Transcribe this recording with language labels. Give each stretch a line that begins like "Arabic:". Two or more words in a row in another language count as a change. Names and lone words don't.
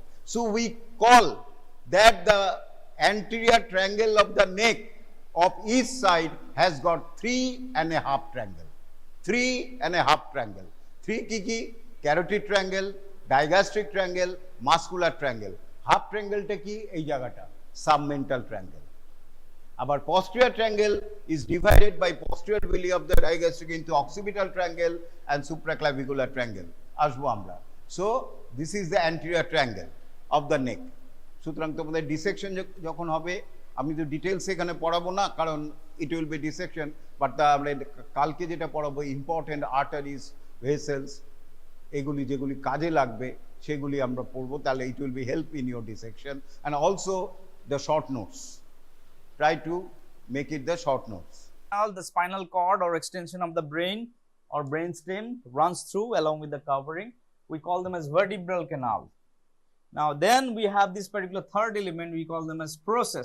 English: So we call that the anterior triangle of the neck of each side has got 3.5 triangle. 3.5 triangle. 3 kiki, carotid triangle, digastric triangle, muscular triangle. Half triangle
Bangla: টা কি এই জায়গাটা
English: submental triangle. Our posterior triangle is divided by posterior belly of the digastric into occipital triangle and supraclavicular triangle.
Bangla: আসবো আমরা.
English: So this is the anterior triangle. of the neck.
Bangla: সুতরাং তোমাদের ডিসেকশন যখন হবে, আমি তো ডিটেলস এখানে পড়াবো না কারণ
English: it will be dissection,
Bangla: বাট আমরা কালকে যেটা পড়াবো
English: important arteries, vessels,
Bangla: এগুলি যেগুলি কাজে লাগবে সেগুলি আমরা পড়বো, তাহলে
English: it will be help in your dissection and also the short notes, try to make it the short notes. The spinal cord or extension of the brain or brainstem runs through along with the covering. We call them as vertebral canal. Now then we have this particular third element, we call them as process.